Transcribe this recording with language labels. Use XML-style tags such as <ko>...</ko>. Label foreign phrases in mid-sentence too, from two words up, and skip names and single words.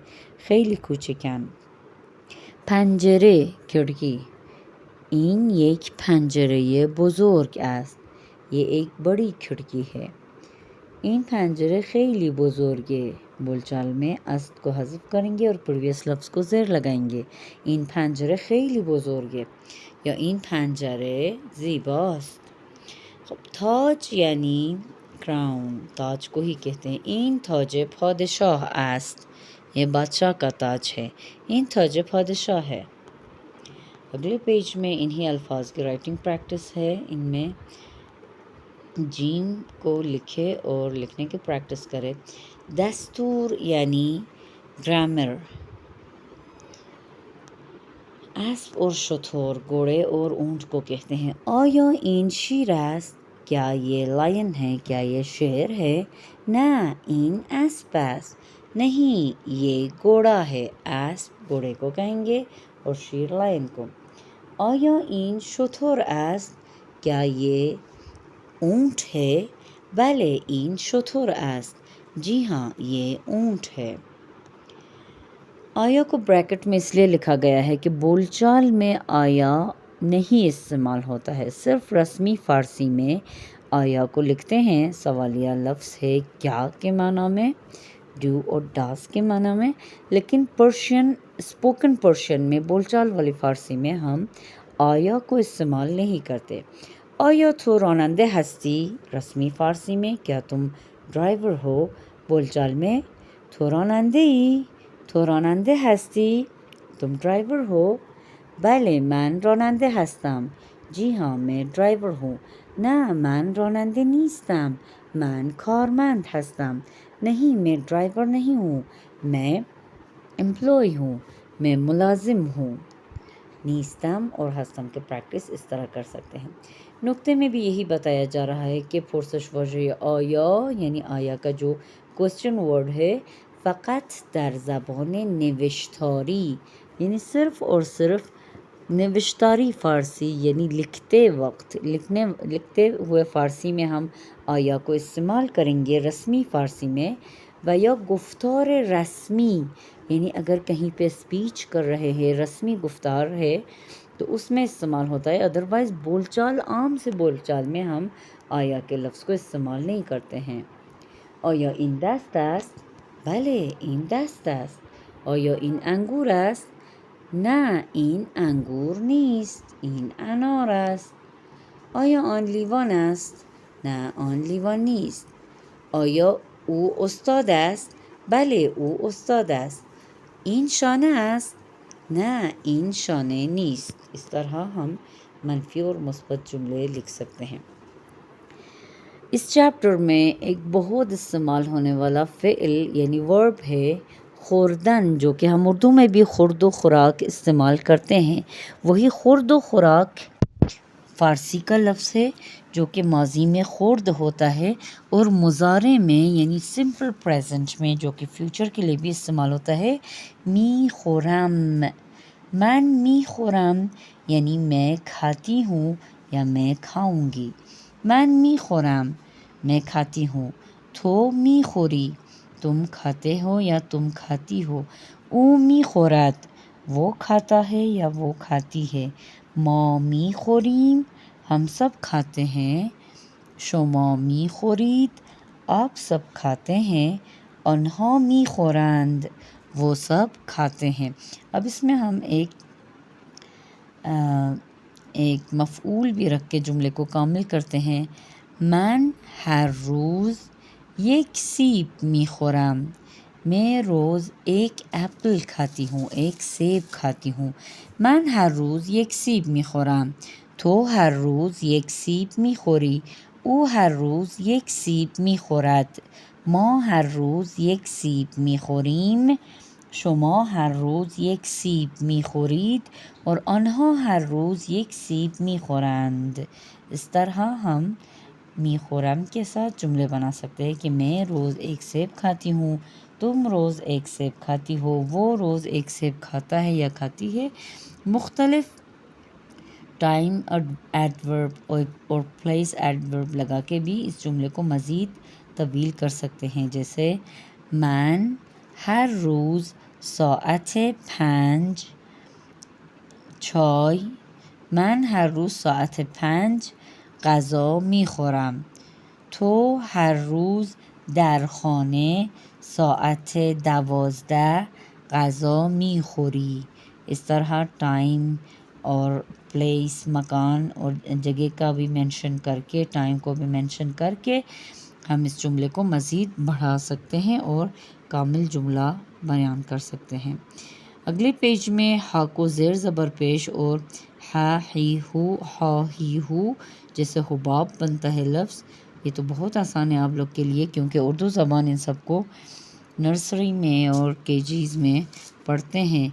<fa>خیلی کوچکند. پنجره، کھڑکی. این یک پنجره بزرگ است.</fa> <ur>یہ ایک بڑی کھڑکی ہے.</ur> <fa>این پنجره خیلی بزرگه،</fa> <ur>بول چال میں است کو حذف کریں گے اور پریویس لفظ کو زیر لگائیں گے.</ur> <fa>این پنجره خیلی بزرگه یا این پنجره زیباست.</fa> <ur>خب تاج یعنی کراؤن، تاج کو ہی کہتے ہیں.</ur> <fa>این تاج پادشاه است.</fa> <ur>یہ بادشاہ کا تاج ہے.</ur> <fa>این تاج پادشاه ہے.</fa> <ur>اگلے پیج میں انہی الفاظ کی</ur> <en>writing practice</en> <ur>ہے. ان میں جیم کو لکھے اور لکھنے کی پریکٹس کرے. دستور یعنی گرامر. اسب اور شتر، گھوڑے اور اونٹ کو کہتے ہیں.</ur> <fa>آیا این شیر است؟</fa> <ur>کیا یہ لائن ہے؟ کیا یہ شیر ہے؟</ur> <fa>نه این اسب است.</fa> <ur>نہیں یہ گھوڑا ہے. اسب گھوڑے کو کہیں گے اور شیر لائن کو.</ur> <fa>آیا این شتر است؟</fa> <ur>کیا یہ اونٹ ہے؟</ur> <fa>بله این شتر است.</fa> <ur>جی ہاں یہ اونٹ ہے. آیا کو بریکٹ میں اس لیے لکھا گیا ہے کہ بول چال میں آیا نہیں استعمال ہوتا ہے. صرف رسمی فارسی میں آیا کو لکھتے ہیں. سوالیہ لفظ ہے کیا کے معنی میں، ڈو اور ڈاس کے معنی میں. لیکن پرشین،</ur> <en>spoken Persian</en> <ur>میں، بول چال والی فارسی میں ہم آیا کو استعمال نہیں کرتے.</ur> <fa>آیا تو راننده هستی؟</fa> <ur>رسمی فارسی میں کیا تم ڈرائیور ہو؟ بول چال میں</ur> <fa>تو راننده ای؟ تو راننده هستی؟</fa> <ur>تم ڈرائیور ہو؟</ur> <fa>بله من راننده هستم.</fa> <ur>جی ہاں میں ڈرائیور ہوں.</ur> <fa>نه من راننده نیستم، من کارمند هستم.</fa> <ur>نہیں میں ڈرائیور نہیں ہوں، میں امپلائی ہوں، میں ملازم ہوں. نیستم اور ہستم کے پریکٹس اس طرح کر سکتے ہیں. نقطے میں بھی یہی بتایا جا رہا ہے کہ</ur> <fa>پرسش واژه آیا</fa> <ur>یعنی آیا کا جو</ur> <en>question word</en> <ur>ہے</ur> <fa>فقط در زبان نوشتاری</fa> <ur>یعنی صرف اور صرف نوشتاری فارسی یعنی لکھتے ہوئے فارسی میں ہم آیا کو استعمال کریں گے رسمی فارسی میں،</ur> <fa>و یا گفتار رسمی</fa> <ur>یعنی اگر کہیں پہ اسپیچ کر رہے ہیں رسمی گفتار ہے تو اس میں استعمال ہوتا ہے، ادروائز بول چال عام سے بول چال میں ہم آیا کے لفظ کو استعمال نہیں کرتے ہیں۔</ur> <fa>آیا این دست است؟ بله این دست است. آیا این انگور است؟ نه این انگور نیست، این انار است. آیا آن لیوان است؟ نه آن لیوان نیست. آیا او استاد است؟ بله او استاد است. این شانه است؟ نه این شانه نیست۔</fa> <ur>اس طرح ہم منفی اور مثبت جملے لکھ سکتے ہیں۔ اس چیپٹر میں ایک بہت استعمال ہونے والا فعل یعنی ورب ہے خوردن، جو کہ ہم اردو میں بھی خورد و خوراک استعمال کرتے ہیں۔ وہی خورد و خوراک فارسی کا لفظ ہے جو کہ ماضی میں خورد ہوتا ہے اور مضارع میں یعنی</ur> <en>simple present</en> <ur>میں جو کہ فیوچر کے لیے بھی استعمال ہوتا ہے</ur> <fa>می خورم، من می خورم</fa> <ur>یعنی میں کھاتی ہوں یا میں کھاؤں گی،</ur> <fa>من می خورم</fa> <ur>میں کھاتی ہوں،</ur> <fa>تو می خوری</fa> <ur>تم کھاتے ہو یا تم کھاتی ہو،</ur> <fa>او می خورد</fa> <ur>وہ کھاتا ہے یا وہ کھاتی ہے،</ur> <fa>ما می خوریم</fa> <ur>ہم سب کھاتے ہیں،</ur> <fa>شما می خورید</fa> <ur>آپ سب کھاتے ہیں،</ur> <fa>آنها می خورند</fa> <ur>وہ سب کھاتے ہیں۔ اب اس میں ہم ایک مفعول بھی رکھ کے جملے کو کامل کرتے ہیں۔</ur> <fa>من ہر روز یک سیب می خورم،</fa> <ur>میں روز ایک ایپل کھاتی ہوں، ایک سیب کھاتی ہوں،</ur> <fa>من ہر روز یک سیب می خورم، تو ہر روز یک سیب می خوری، او ہر روز یک سیب می خورد، ما ہر روز یک سیب می خوریم، شما ہر روز یک سیب می خورید اور آنها ہر روز یک سیب می خورند۔</fa> <ur>اس طرح ہم</ur> <fa>می خورم</fa> <ur>کے ساتھ جملے بنا سکتے ہیں کہ میں روز ایک سیب کھاتی ہوں، تم روز ایک سیب کھاتی ہو، وہ روز ایک سیب کھاتا ہے یا کھاتی ہے۔ مختلف</ur> <en>time adverb</en> <ur>اور</ur> <en>place adverb</en> <ur>لگا کے بھی اس جملے کو مزید طویل کر سکتے ہیں، جیسے</ur> <fa>من ہر روز ساعت 5 چای، من هر روز ساعت 5 غذا می خورم، تو هر روز در خانه ساعت 12 غذا می خوری۔</fa> <ur>اس طرح ٹائم اور پلیس مکان اور جگہ کا بھی مینشن کر کے ٹائم کو بھی مینشن کر کے ہم اس جملے کو مزید بڑھا سکتے ہیں اور کامل جملہ بیان کر سکتے ہیں۔ اگلے پیج میں ہا کو زیر زبر پیش اور ہا ہی ہو جیسے حباب بنتا ہے لفظ، یہ تو بہت آسان ہے آپ لوگ کے لیے کیونکہ اردو زبان ان سب کو نرسری میں اور کے جیز میں پڑھتے ہیں۔</ur>